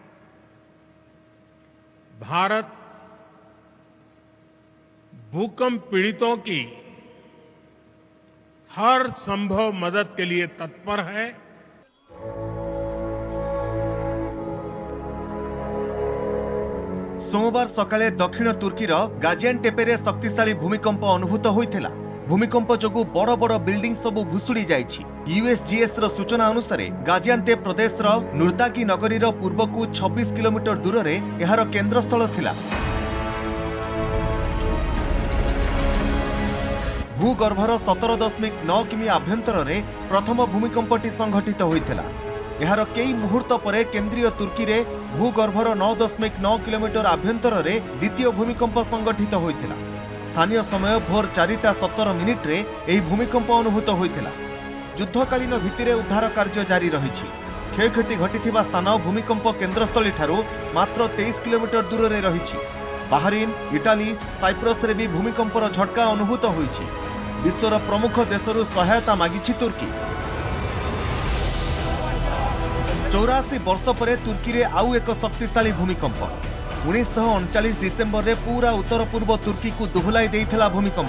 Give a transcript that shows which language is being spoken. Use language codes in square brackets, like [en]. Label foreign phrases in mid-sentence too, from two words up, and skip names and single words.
[hi] भारत भूकंप पीड़ितों की हर संभव मदद के लिए तत्पर है। [or] ସୋମବାର ସକାଳେ ଦକ୍ଷିଣ ତୁର୍କୀର ଗାଜିଆଣ୍ଟେପେ ଶକ୍ତିଶାଳୀ ଭୂମିକମ୍ପ ଅନୁଭୂତ ହୋଇଥିଲା। ଭୂମିକମ୍ପ ଯୋଗୁ ବଡ଼ ବଡ଼ ବିଲ୍ଡିଂ ସବୁ ଭୁଶୁଡ଼ି ଯାଇଛି। ୟୁଏସଜିଏସ ର ସୂଚନା ଅନୁସାର ଗାଜିଆଣ୍ଟେପ ପ୍ରଦେଶ ର ନୁର୍ଦାକୀ ନଗରୀର ପୂର୍ବକୁ 26 କିଲୋମିଟର ଦୂର ରେ ଏହାର କେନ୍ଦ୍ରସ୍ଥଳ ଥିଲା। ଭୂଗର୍ଭର 17.9 କିମି ଆଭ୍ୟନ୍ତର ରେ ପ୍ରଥମ ଭୂମିକମ୍ପଟି ସଂଘଟିତ ହୋଇଥିଲା। ଏହାର କିଛି ମୁହୂର୍ତ୍ତ ପରେ କେନ୍ଦ୍ରୀୟ ତୁର୍କୀ ରେ ଭୂଗର୍ଭର 9.9 କିଲୋମିଟର ଆଭ୍ୟନ୍ତର ରେ ଦ୍ୱିତୀୟ ଭୂମିକମ୍ପ ସଂଘଟିତ ହୋଇଥିଲା। ସ୍ଥାନୀୟ ସମୟ ଭୋର 4:17 ରେ ଏହି ଭୂମିକମ୍ପ ଅନୁଭୂତ ହୋଇଥିଲା। ଯୁଦ୍ଧକାଳୀନ ଭିତ୍ତିରେ ଉଦ୍ଧାର କାର୍ଯ୍ୟ ଜାରି ରହିଛି। କ୍ଷୟକ୍ଷତି ଘଟିଥିବା ସ୍ଥାନ ଭୂମିକମ୍ପ କେନ୍ଦ୍ରସ୍ଥଳୀ ଠାରୁ ମାତ୍ର 23 କିଲୋମିଟର ଦୂର ରେ ରହିଛି। बाहरीन, इटाली, ସାଇପ୍ରସ ରେ ଭି ଭୂମିକମ୍ପର ଝଟକା ଅନୁଭୂତ ହୋଇଛି। ବିଶ୍ୱର ପ୍ରମୁଖ ଦେଶରୁ ସହାୟତା ମାଗିଛି ତୁର୍କୀ। 84 ବର୍ଷ ପରେ ତୁର୍କୀ ରେ ଆଉ ଏକ ଶକ୍ତିଶାଳୀ ଭୂମିକମ୍ପ। 1939 ଡିସେମ୍ବର ରେ ପୂରା ଉତ୍ତର ପୂର୍ବ ତୁର୍କୀ କୁ ଦୋହଲାଇ ଦେଇଥିଲା ଭୂମିକମ୍ପ।